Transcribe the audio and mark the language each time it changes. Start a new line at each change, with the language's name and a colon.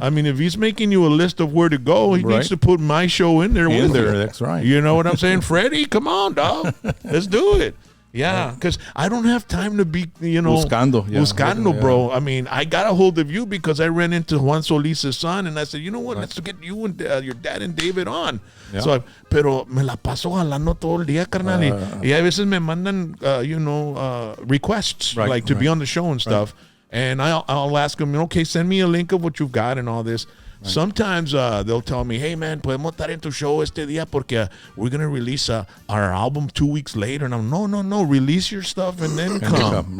English: I mean, if he's making you a list of where to go, he needs to put my show in there with it. That's right. You know what I'm saying? Freddie, come on, dog, let's do it. Yeah, because I don't have time to be,
Spanish: Buscando,
English: bro. I mean, I got a hold of you because I ran into Juan Solis's son, and I said, you know what, let's get you and your dad and David on. Yeah.
Spanish: So, pero me la paso jalando todo el día, carnal. Y a veces me mandan, requests,
English: to be on the show and stuff. And I'll ask them, okay, send me a link of what you've got and all this. Right. Sometimes they'll tell me, hey, man,
Spanish: podemos estar en tu show este día porque
English: we're going to release our album 2 weeks later. And I'm, no, release your stuff and then come.